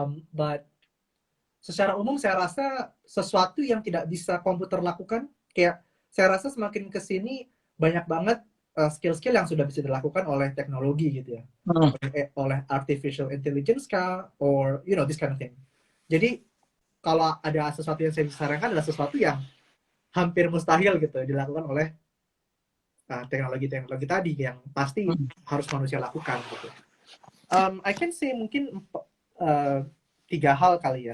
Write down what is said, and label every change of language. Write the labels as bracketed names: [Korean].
[Indonesian] But secara umum saya rasa sesuatu yang tidak bisa komputer lakukan, kayak saya rasa semakin ke sini banyak banget skill-skill yang sudah bisa dilakukan oleh teknologi gitu ya. Hmm. Oleh artificial intelligence kah, [English] or this kind of thing. [Indonesian] Jadi kalau ada sesuatu yang saya bisa sarankan adalah sesuatu yang hampir mustahil gitu dilakukan oleh teknologi-teknologi tadi yang pasti Hmm. harus manusia lakukan gitu. [English] I can say [Indonesian] mungkin tiga hal kali ya.